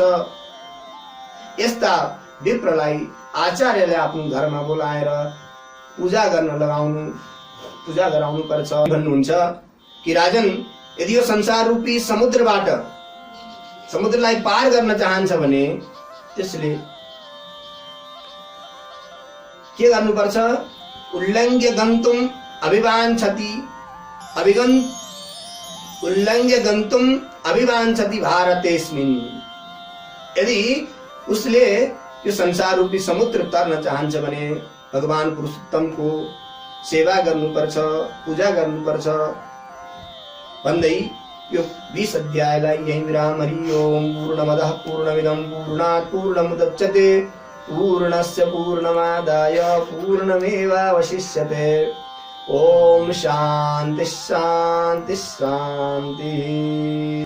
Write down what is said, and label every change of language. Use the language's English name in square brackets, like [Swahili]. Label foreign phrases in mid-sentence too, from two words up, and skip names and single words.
[Nepali] यस्ता विप्रलाई आचार्यले आफ्नो घरमा बोलाएर पूजा गर्न लगाउनु, पूजा गराउनु पर्छ भन्नुहुन्छ कि राजन यदि यो संसार रूपी समुद्रबाट समुद्रलाई पार गर्न चाहन्छ भने त्यसले के गर्नुपर्छ? [Sanskrit] उल्लङ्घ्य गन्तुम अभिवाञ्छति उल्लङ्घ्य गन्तुम अभिवाञ्छति भारतेस्मिन्। [Nepali] यदि उसले यो संसार रूपी समुद्र तर्न चाहन्छ भने भगवान पुरुषोत्तमको सेवा गर्नुपर्छ, पूजा गर्नुपर्छ भन्दै यो 20 अध्यायलाई यही विराम। [Sanskrit] हरि ओम। पूर्णमदः पूर्णमिदं पूर्णात् पूर्णमुदच्यते पूर्णस्य पूर्णमादाय पूर्णमेवावशिष्यते। ओम शान्ति शान्ति शान्ति।